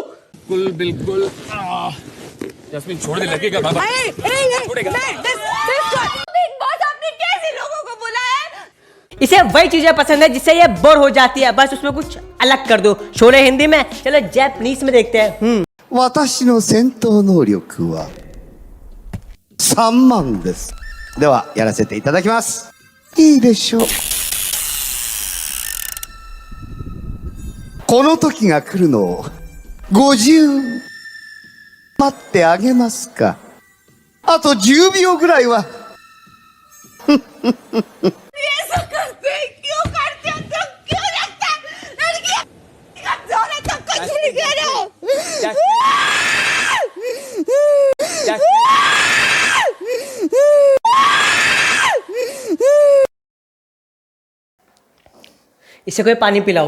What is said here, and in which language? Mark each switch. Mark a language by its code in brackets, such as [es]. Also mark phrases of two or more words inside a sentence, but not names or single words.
[hi] बिल्कुल जैस्मिन छोड़ दे, लगेगा बाबा। बिग बॉस आपने कैसे लोगों को बुलाया? इसे वही चीजें पसंद है जिससे ये बोर हो जाती है, बस उसमें कुछ अलग कर दो। शोले हिंदी में, चलो जैपनीज में देखते हैं। [ja] 私の戦闘能力は3万です。ではやらせていただきます。いいでしょう。この時が来るのを50待ってあげますか。あと10秒ぐらいは。 [hi] ऐसा करते हैं, क्यों करते हैं, तो क्यों लगता है लड़कियां कमजोर है तो कुछ नहीं कह रहे हो। इसे कोई पानी पिलाओ।